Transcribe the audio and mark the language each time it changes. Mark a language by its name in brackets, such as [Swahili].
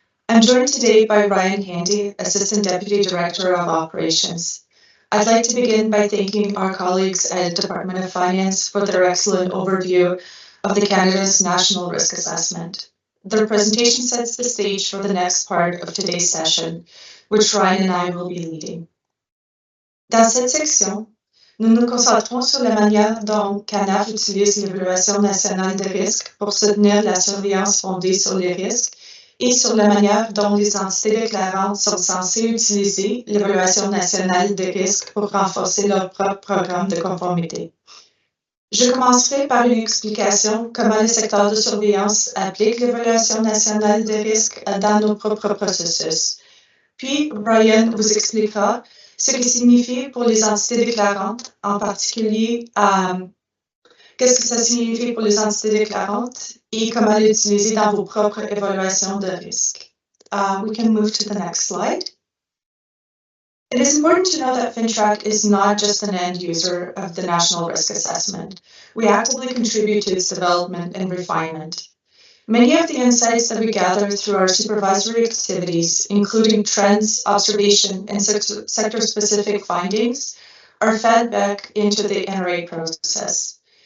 [English] I'm joined today by Ryan Handy, Assistant Deputy Director of Operations. I'd like to begin by thanking our colleagues at Department of Finance for their excellent overview of the Canada's National Risk Assessment. Their presentation sets the stage for the next part of today's session, which Ryan and I will be leading. [French] Dans cette section, nous nous concentrons sur la manière dont CANAF utilise l'évaluation nationale des risques pour soutenir la surveillance fondée sur les risques et sur la manière dont les entités déclarantes sont censées utiliser l'évaluation nationale des risques pour renforcer leur propre programme de conformité. Je commencerai par une explication comment le secteur de surveillance applique l'évaluation nationale des risques dans nos propres processus. Puis, Ryan vous expliquera ce que signifie pour les entités déclarantes, en particulier qu'est-ce que ça signifie pour les entités déclarantes et comment l'utiliser dans vos propres évaluations de risque. [English] We can move to the next slide. It is important to know that FINTRAC is not just an end user of the National Risk Assessment. We actively contribute to its development and refinement. Many of the insights that we gather through our supervisory activities, including trends, observation, and sector-specific findings, are fed back into the NRA process.